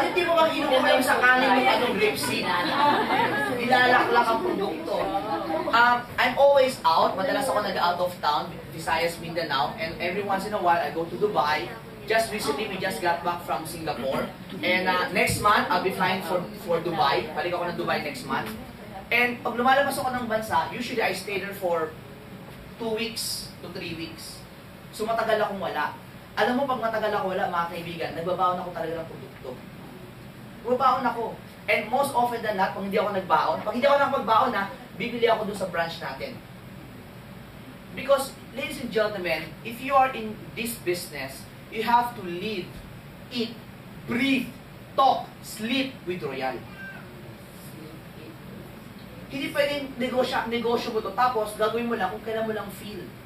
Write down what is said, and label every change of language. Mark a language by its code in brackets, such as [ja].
[tl] Yung tipo kang inuulam sa kanin ng anong grapeseed. Nilalaklak ang produkto. [en] I'm always out. [tl] Madalas ako nag-out of town, Visayas, Mindanao. [en] And every once in a while, I go to Dubai. Just recently, we just got back from Singapore. And next month, I'll be flying for Dubai. [tl] Balik ako ng Dubai next month. [en] And [tl] pag lumalabas ako ng bansa, [en] usually I stay there for 2 weeks to 3 weeks. So [tl] matagal akong wala. Alam mo, pag matagal ako wala, mga kaibigan, nagbabaon ako talaga ng produkto. Nagbabaon ako. [en] And most often than not, [tl] pag hindi ako nagbaon, pag hindi ako nakapagbaon bibili ako dun sa branch natin. [en] Because, ladies and gentlemen, if you are in this business, you have to live, eat, breathe, talk, sleep with Royal. [tl] Hindi pwedeng negosyo mo to, tapos gagawin mo lang kung kailan mo lang feel.